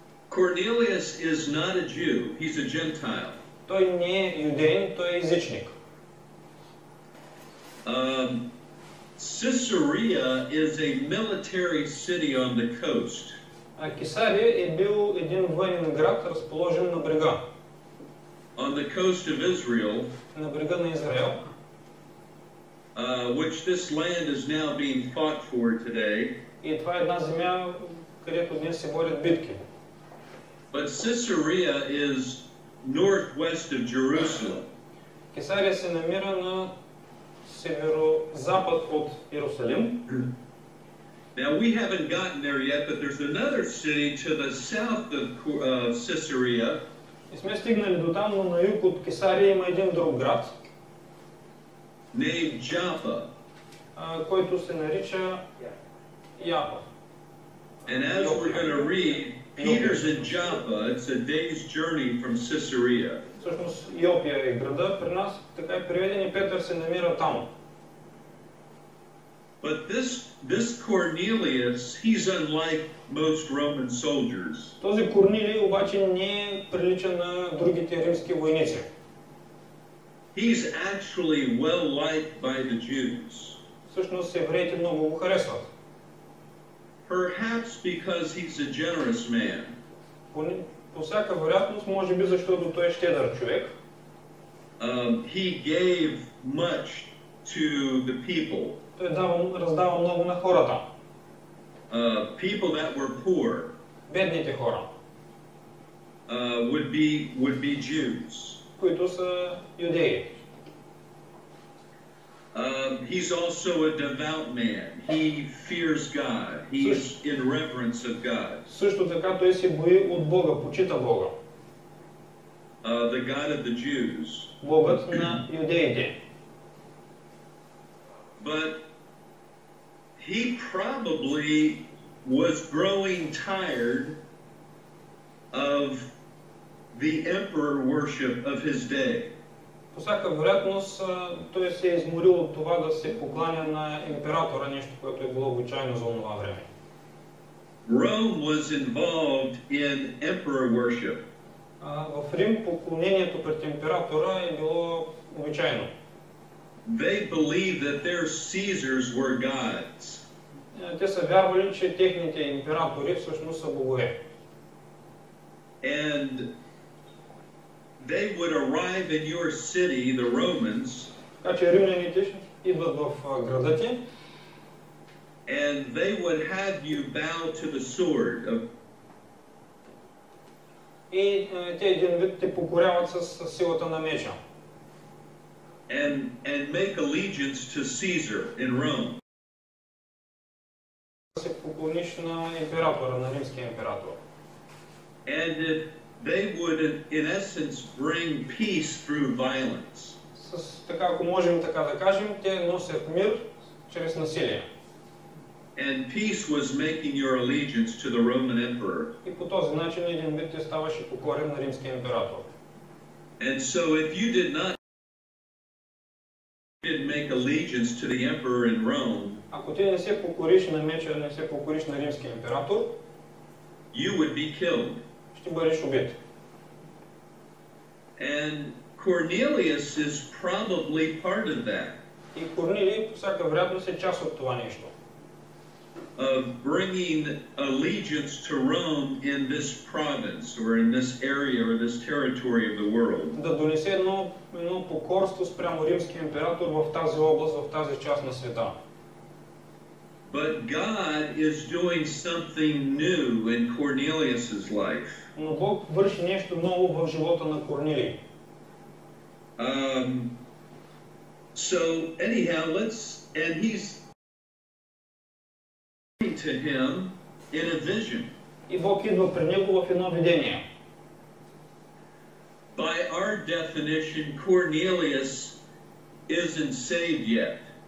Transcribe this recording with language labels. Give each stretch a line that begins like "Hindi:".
English: Cornelius is not a Jew, he's a Gentile.
Bulgarian: Той не е юдеин, той е езичник.
English: Caesarea is a military city on the coast.
Bulgarian: Кесария е бил един военен град, разположен на брега.
English: On the coast of Israel,
Bulgarian: на брега на Израел,
English: which this land is now being fought for today.
Bulgarian: И това е една земя, където днес се водят битки.
English: But Caesarea is northwest of Jerusalem.
Bulgarian: Кесария се намира на северо-запад от Иерусалим.
English: Now we haven't gotten there yet, but there's another city to the south of Caesarea.
Bulgarian: И сме стигнали до там, но на юг от Кесария има един друг град,
English: named Joppa.
Bulgarian: Който се нарича Япа.
English: And as we're going to read, Peter's in Joppa. It's a day's journey from Caesarea.
Bulgarian: Всъщност Йопия е града при нас, така е преведен и Петър се намира там.
English: But this Cornelius, he's unlike most Roman soldiers.
Bulgarian: Този Корнилий обаче не е прилича на другите римски войници.
English: He's actually well liked by the Jews.
Bulgarian: Всъщност евреите много го харесват.
English: Perhaps because he's a generous man.
Bulgarian: По всяка вероятност, може би защото той е щедър човек.
English: He gave much to the people.
Bulgarian: Той раздава много на хората.
English: People that were poor.
Bulgarian: Бедните хора.
English: Would be Jews.
Bulgarian: Които са юдеи.
English: He's also a devout man. He fears God. He's in reverence of God.
Bulgarian: Също така той се бои от Бога, почита Бога.
English: The God of the Jews.
Bulgarian: Богът на юдеите.
English: But he probably was growing tired of the emperor worship of his day.
Bulgarian: По всяка вероятност той се е изморил от това да се покланя на императора, нещо, което е било обичайно за това време.
English: Rome was involved in emperor worship.
Bulgarian: В Рим поклонението пред императора е било обичайно.
English: They believed that their Caesars were gods.
Bulgarian: Те са вярвали, че техните императори всъщност са богове.
English: And they would arrive in your city, the Romans,
Bulgarian: Така че римляните идват в града ти
English: and they would have you bow to the sword.
Bulgarian: И те един вид те покоряват с силата на меча.
English: And make allegiance to Caesar in Rome.
Bulgarian: Да се поклониш на императора, на римския император.
English: And they would, in essence, bring peace through violence.
Bulgarian: Така, ако можем така да кажем, те носят мир чрез насилие.
English: And peace was making your allegiance to the Roman emperor.
Bulgarian: И по този начин един вид ти ставаше покорен на римския император.
English: And so if you didn't make allegiance to the emperor in Rome,
Bulgarian: ако ти не се покориш на меча, не се покориш на римския император,
English: you would be killed.
Bulgarian: ще бъдеш убит.
English: And Cornelius is probably part of that.
Bulgarian: И Корнилий по всяка вероятност е част от това нещо.
English: Of bringing allegiance to Rome in this province or in this area or this territory of the world.
Bulgarian: Да донесе едно покорство спрямо римския император в тази област, в тази част на света.
English: But God is doing something new in Cornelius's life.
Bulgarian: Но Бог върши нещо ново в живота на Корнилий.
English: So anyhow, and he's to him in a vision.
Bulgarian: И Бог идва при него в едно видение.
English: By our definition, Cornelius isn't saved yet.